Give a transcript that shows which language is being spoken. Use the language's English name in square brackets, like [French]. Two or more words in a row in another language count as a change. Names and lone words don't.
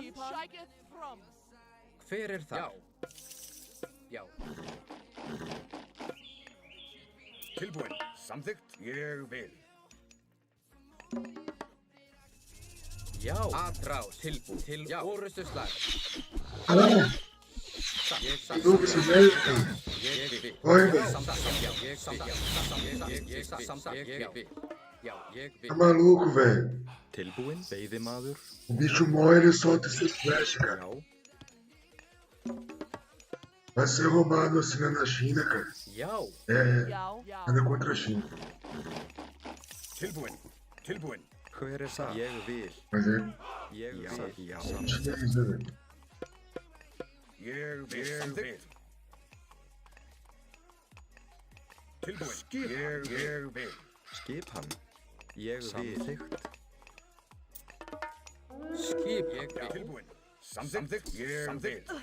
[Icelandic] Shiketh from. Hver er þar? Já. Tilbúin. Samþykkt. Ég vil. Já. Atrás. Tilbúin. Til orrustuslag. [Portuguese] De novo esse velho, cara. [Icelandic] Ég vil. [Portuguese] Oi, velho. Tá maluco, velho. [Icelandic] Tilbúin. Veiðimaður. [Portuguese] O bicho morre e solta esse flash, cara. [Icelandic] Já. [Portuguese] Vai ser roubado assim na China, cara. [Icelandic] Já. [Portuguese] Anda contra a China. [Icelandic] Tilbúin. Hver er það? Ég vil. [Portuguese] Mas é [Icelandic] Ég vil. Já. [Portuguese] chinês, né, velho? [Icelandic] Ég vil. Samþykkt. Tilbúin. Ég vil. Skipan. Ég vil. Samþykkt. Ég vil. Tilbúin. Samþykkt. Ég vil.